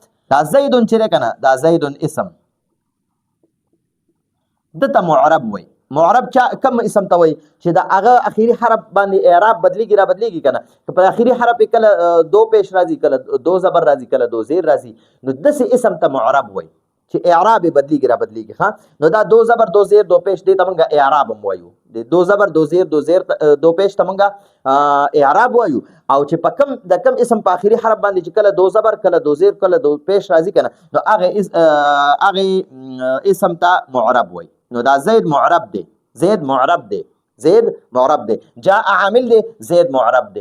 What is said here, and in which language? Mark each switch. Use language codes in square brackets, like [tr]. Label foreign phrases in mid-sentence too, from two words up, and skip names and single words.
[ps] دا زید چې کنه، دا زید اسم دته معرب وای. معرب چا کم اسم ته وای چې دا هغه اخیری حرف باندې اعراب بدلیږي را بدلیږي کنه، په اخیری حرف کله دو پیش راځي، کله دو زبر راځي، کله دو زیر راځي، نو دسه اسم ته معرب وای چې اعراب بدلیږي را بدلیږي. ها، نو دا دو زبر دو زیر دو پیش دی ته مونږه اعراب هم وایو، د دو زبر دو زیر دو پیش ته مونږه اعراب وایو. او چې په کم د کم اسم په اخیری حرف باندې چې کله دو زبر، کله دو زیر، کله دو پیش راځي کنه، نو هغه اسم ته معرب وای. نو دا زید معرب دی، زید معرب دی، زید معرب دی. جاء عامل دی، زید معرب دی.